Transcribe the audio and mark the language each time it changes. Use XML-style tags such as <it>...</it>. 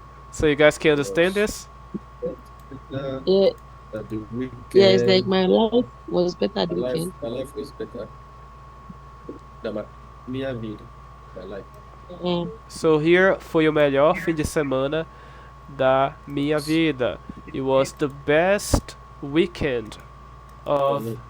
<en>So you guys can understand this? Yeah. At the weekend. Yeah, it's like my life was better at the weekend. My life was better than</en> <pt>minha vida.</pt> <en>My life. Yeah. So here</en> <pt>foi o melhor fim de semana da minha vida.</pt> <en>It was the best weekend of</en>